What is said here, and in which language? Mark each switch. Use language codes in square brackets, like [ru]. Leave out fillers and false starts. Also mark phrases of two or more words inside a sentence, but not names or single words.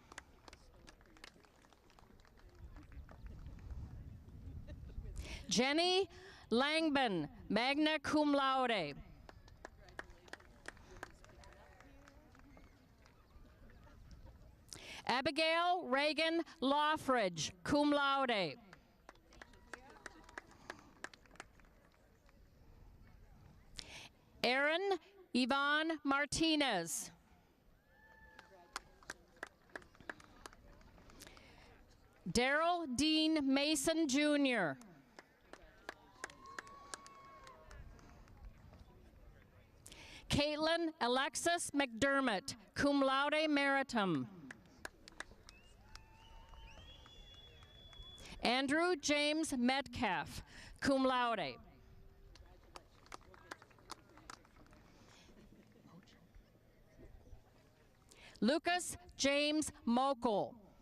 [en] Jenny Langman, [la] magna cum laude. [en] Abigail Reagan Loffridge, [la] cum laude. [en] Erin Yvonne Martinez. Daryl Dean Mason Jr. Caitlin Alexis McDermott, [la] cum laude meritum. [en] Andrew James Metcalf, [la] cum laude. [en] Lucas James Mokel.